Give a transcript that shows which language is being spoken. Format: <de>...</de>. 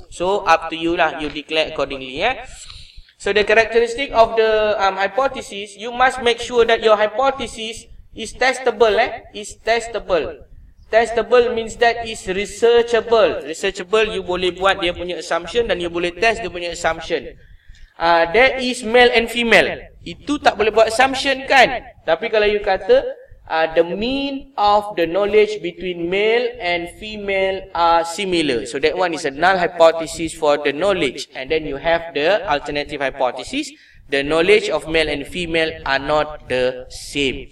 <en>So up to you lah, you declare accordingly. So the characteristic of the hypothesis, you must make sure that your hypothesis is testable. Is testable. Testable means that is researchable.</en> <ms>Researchable, you boleh buat dia punya assumption dan you boleh test dia punya assumption.</ms> <en>There is male and female.</en> <ms>Itu tak boleh buat assumption kan? Tapi kalau you kata</ms> <en>the mean of the knowledge between male and female are similar. So that one is a null hypothesis for the knowledge. And then you have the alternative hypothesis. The knowledge of male and female are not the same.</en>